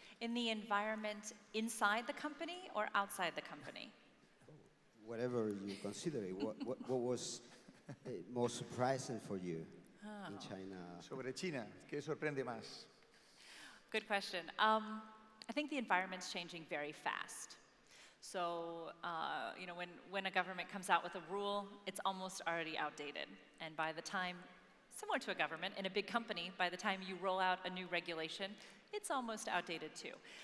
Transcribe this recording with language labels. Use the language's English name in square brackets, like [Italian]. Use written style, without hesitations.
[English] In the environment inside the company or outside the company? Whatever you consider it. What was most surprising for you? In China. [Spanish] Sobre China, ¿qué sorprende más? [English] Good question. I think the environment's changing very fast. So, when a government comes out with a rule, it's almost already outdated. And by the time, similar to a government, in a big company, by the time you roll out a new regulation, it's almost outdated too.